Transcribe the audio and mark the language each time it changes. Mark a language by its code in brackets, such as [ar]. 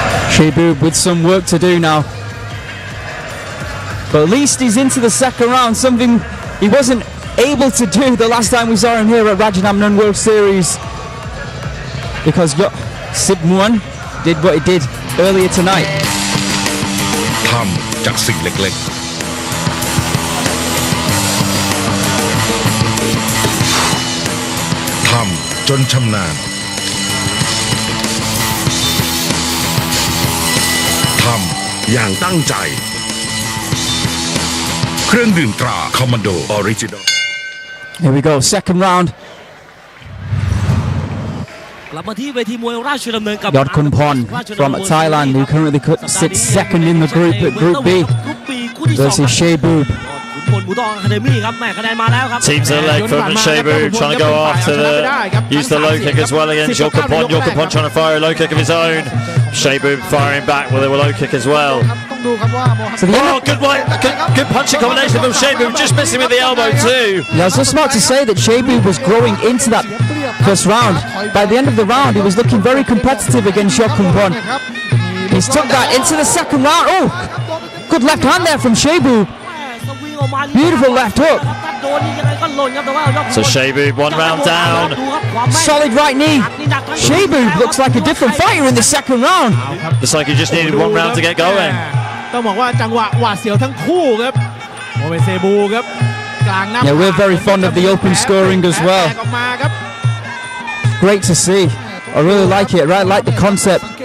[en] Shebu with some work to do now. But at least he's into the second round, something he wasn't able to do the last time we saw him here at Rajadamnern World Series. Because Sibmuan did what he did earlier tonight. [th] ทำจากสิ่งเล็กๆทำจนชำนาญทำอย่างตั้งใจเครื่องดื่มตราคอมมานโดออริจินอล [en] Here we go, second round. [th] กลับมาที่เวทีมวยราชดำเนินกับ [en] Yolkumpon from Thailand, who currently sits second in the group at Group B, versus Shebu. Teams a leg from Shebu, trying to go after use the low kick as well against Yolkumpon. Yolkumpon trying to fire a low kick of his own. Shebu firing back with a low kick as well. Oh, good punching combination from Shebu, just missing with the elbow too. Yeah, I was just about to say that Shebu was growing into that first round. By the end of the round, he was looking very competitive against Yolkumpon. He's took that into the second round. Oh, good left hand there from Shebu. Beautiful left hook. So Shebu, one round down. Solid right knee. Shebu looks like a different fighter in the second round. Looks like he just needed one round to get going. [th] ต้องบอกว่าจังหวะหวาดเสียวทั้งคู่ครับโมเมเซบูครับกลางหน้า [en] Yeah, we're very fond of the open scoring as well. Great to see. I really like it. Right, like the concept.